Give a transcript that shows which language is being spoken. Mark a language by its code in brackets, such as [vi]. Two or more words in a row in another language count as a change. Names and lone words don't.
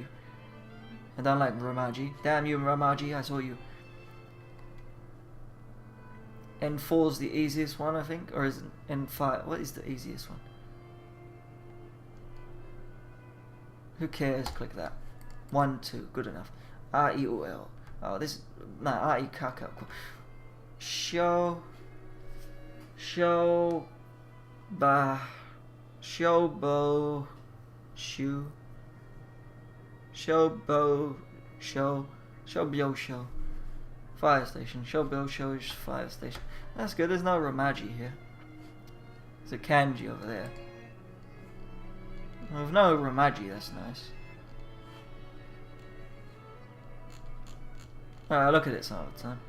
[en] I don't like Romaji. Damn you, Romaji, I saw you. N4's the easiest one, I think, or is it N5? What is the easiest one? Who cares? Click that. 1, 2, good enough. R-E-O-L. Oh, this, no, R-E-K-K. Show, ba, showbo, showbyo show. Fire station. Showbyo show is fire station. That's good. There's no Romaji here. There's a Kanji over there. With no Romaji, that's nice. Alright, look at it some other time.